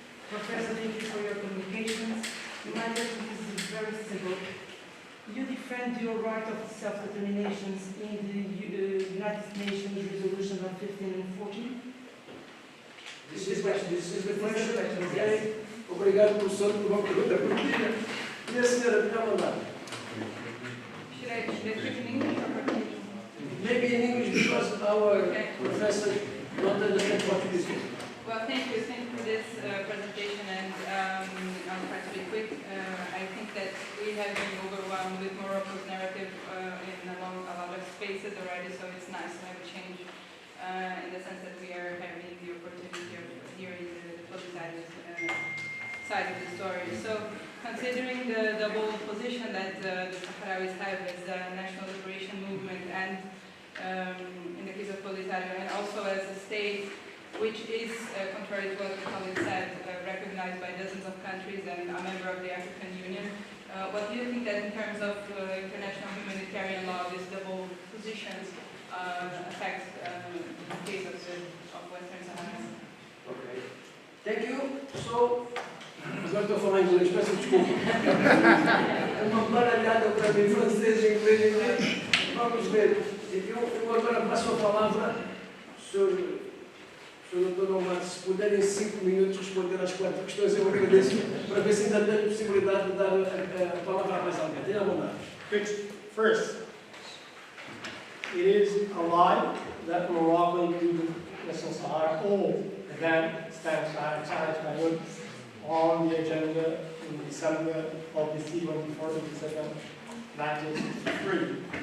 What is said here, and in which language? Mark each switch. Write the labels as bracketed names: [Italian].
[English] Professor, thank you for your communications. My question is very simple. You defend your right of self-determination in the United Nations resolution on 15 and 14? This is the question. Okay. [Portuguese] Obrigado, professor, por uma pergunta curtinha. E a senhora, tenha à vontade. [English] Should I speak in English or Portuguese? Maybe in English, because our professor don't understand Portuguese. Well, thank you for this presentation, and I'll try to be quick. I think that we have been overwhelmed with Morocco's narrative in a lot of spaces already, so it's nice to have a change in the sense that we are having the opportunity of hearing the politicized side of the story. So, considering the double position that the Sahrawis have as a national liberation movement and in the case of Polisario, and also as a state which is, contrary to what the colleague said, recognized by dozens of countries and a member of the African Union. What do you think that in terms of international humanitarian law, this double positions affects the case of Western Sahara? Okay. Thank you. [Portuguese] So, agora estou a falar inglês, peço desculpa. É uma baralhada para mim, francês, inglês. Vamos ver. Eu agora passo a palavra, Sr. Dr. Omar, se puder em 5 minutos responder às 4 questões, eu agradeço, para ver se ainda tenho possibilidade de dar a palavra a mais alguém. Tenha a vontade. [English] Good. First, it is a lie that Morocco included Western Sahara, all that stands Sahara on the agenda in December of this year, 24-27, 1963.